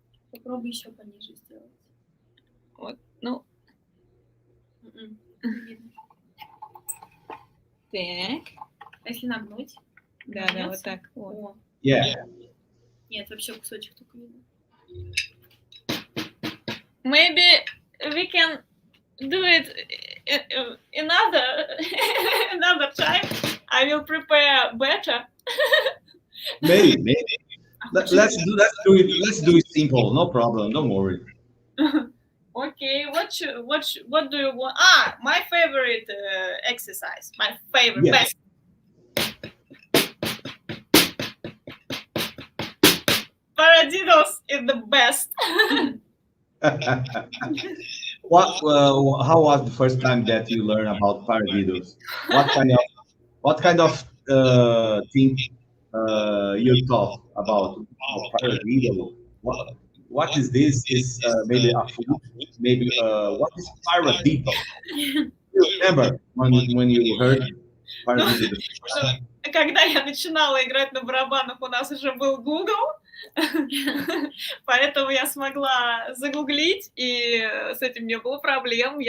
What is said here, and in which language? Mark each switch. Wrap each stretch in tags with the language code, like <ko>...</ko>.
<ru>Попробуй еще пониже сделать. Вот, ну, Не видно. так. А если нагнуть? Да, вот так. Вот. О,</ru> <en>Yeah.</en> <ru>нет, вообще кусочек только видно.</ru> <en>Maybe we can do it another time. I will prepare better. Maybe. Let's do it simple. No problem. Don't worry. Okay, what do you want? Ah, my favorite exercise. My favorite, Yeah. best. Paradiddles is the best. How was the first time that you learned about paradiddles? What kind of thing you thought about paradiddle? What is this? Is maybe a food? Maybe what is paradiddle? You remember when you heard paradiddle?</en> <ru>Когда я начинала играть на барабанах, у нас уже был Google, поэтому я смогла загуглить, и с этим не было проблем.</ru>